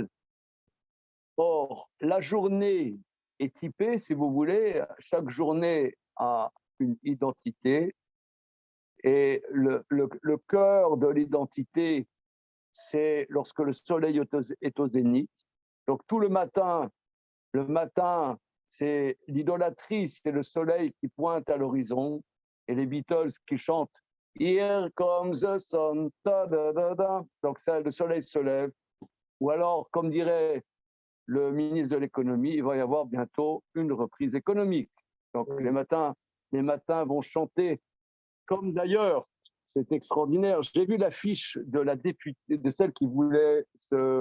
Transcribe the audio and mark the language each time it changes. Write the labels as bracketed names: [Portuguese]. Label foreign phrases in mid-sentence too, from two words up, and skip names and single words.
[French] Or, la journée est typée, si vous voulez, chaque journée a une identité, et le cœur de l'identité, c'est lorsque le soleil est au zénith. Donc tout le matin, c'est l'idolâtrie, c'est le soleil qui pointe à l'horizon, et les Beatles qui chantent Here comes the sun, ta da da da. Donc ça, le soleil se lève. Ou alors, comme dirait le ministre de l'économie, il va y avoir bientôt une reprise économique. Donc les matins vont chanter, comme d'ailleurs, c'est extraordinaire. J'ai vu l'affiche de la députée, de celle qui voulait se...